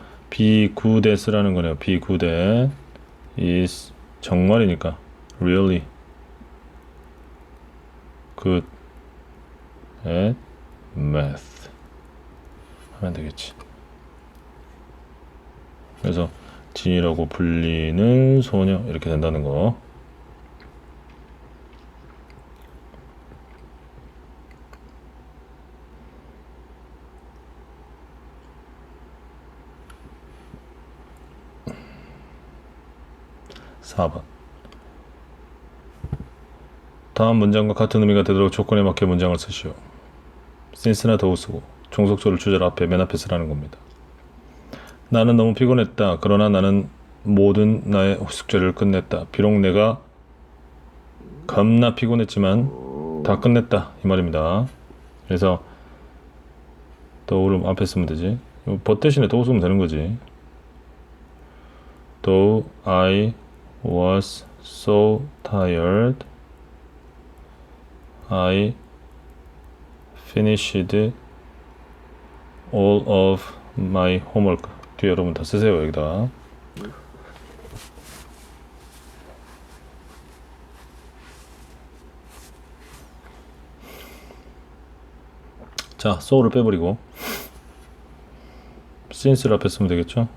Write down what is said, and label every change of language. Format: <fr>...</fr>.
<en>be good at라는 거네요. be good at is 정말이니까 really good at math</en> <ko>하면 되겠지. 그래서 진이라고 불리는 소녀 이렇게 된다는 거. (4번) 다음 문장과 같은 의미가 되도록 조건에 맞게 문장을 쓰시오. since나 더우 쓰고 종속조를 주절 앞에 맨 앞에 쓰라는 겁니다. 나는 너무 피곤했다. 그러나 나는 모든 나의 숙제를 끝냈다. 비록 내가 겁나 피곤했지만 다 끝냈다 이 말입니다. 그래서 더우를 앞에 쓰면 되지. but 대신에 더우 쓰면 되는 거지.</ko> <en>Though I was so tired, I finished all of my homework.</en> <ko>뒤에 여러분 다 쓰세요 여기다. 자, so를 빼버리고 since를 앞에 쓰면 되겠죠.</ko>